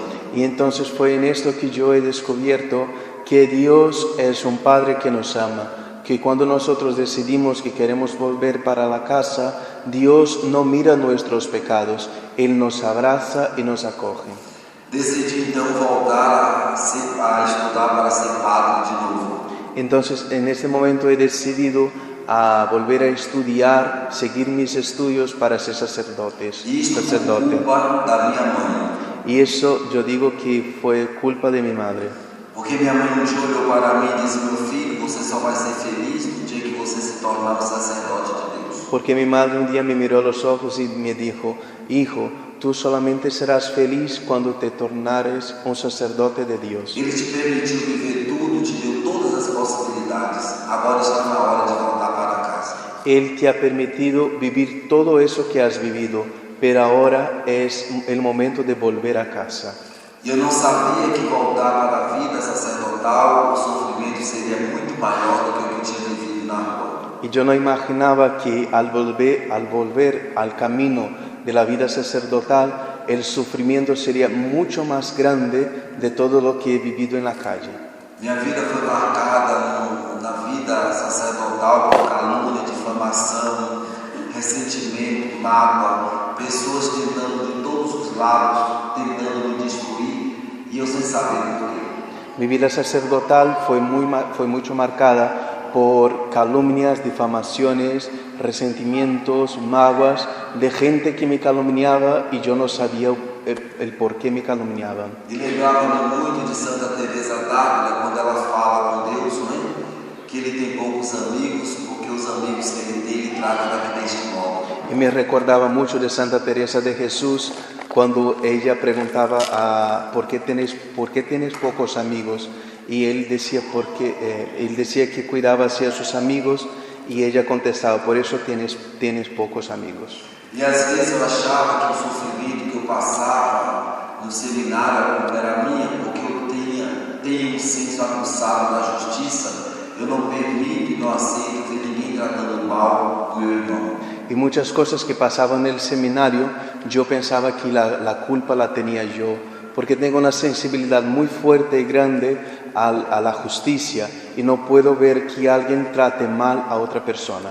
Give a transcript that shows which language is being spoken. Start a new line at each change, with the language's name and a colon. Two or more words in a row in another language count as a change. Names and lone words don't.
Spanish: Y entonces fue en esto que yo he descubierto que Dios es un Padre que nos ama, que cuando nosotros decidimos que queremos volver para la casa, Dios no mira nuestros pecados, Él nos abraza y nos acoge.
Portuguese: Decidi então voltar a estudar para ser padre de novo.
Spanish: Entonces en este momento he decidido a volver a estudiar, seguir mis estudios para ser sacerdote.
Portuguese: Isto por culpa da minha mãe.
Spanish: Y eso yo digo que fue culpa de mi madre.
Portuguese: Porque minha mãe um dia olhou para mim e disse: meu filho, você só vai ser feliz no dia que você se tornar um sacerdote de Deus.
Spanish: Porque mi madre un día me miró a los ojos y me dijo: hijo, tú solamente serás feliz cuando te tornares un sacerdote de Dios.
Portuguese: Ele te permitiu viver tudo, te deu todas as possibilidades. Agora está na hora de voltar para casa.
Spanish: Él te ha permitido vivir todo eso que has vivido, pero ahora es el momento de volver a casa.
Portuguese: E eu não sabia que voltar para a vida sacerdotal, o sofrimento seria muito maior do que o que eu tinha vivido na rua.
Spanish: Y yo no imaginaba que al volver al camino de la vida sacerdotal, el sufrimiento sería mucho más grande de todo lo que he vivido en la calle.
Portuguese: Minha vida foi marcada na vida sacerdotal por calúnia, difamação, ressentimento, mágoa, pessoas tentando de todos os lados, tentando me destruir, e eu sem saber por quê.
Spanish: Mi vida sacerdotal fue mucho marcada por calumnias, difamaciones, resentimientos, mágoas, de gente que me calumniaba y yo no sabía el por qué me calumniaban.
Portuguese: E lembrava-me muito de Santa Teresa d'Ávila, quando ela fala com Deus, não é? Que ele tem poucos amigos, porque os amigos que ele tem, ele trata deste modo.
Spanish: Y me recordaba mucho de Santa Teresa de Jesús, cuando ella preguntaba ¿por qué tienes pocos amigos? Y él decía que cuidaba hacia sus amigos, y ella contestaba: por eso tienes pocos amigos.
Portuguese: E às vezes eu achava que o sofrimento que eu passava no seminário, a culpa era minha, porque eu tenho um senso aguçado da justiça. Eu não permito e não aceito ver ninguém tratando mal o meu irmão.
Spanish: Y muchas cosas que pasaban en el seminario, yo pensaba que la culpa la tenía yo, porque tengo una sensibilidad muy fuerte y grande a la justicia, y no puedo ver que alguien trate mal a otra persona.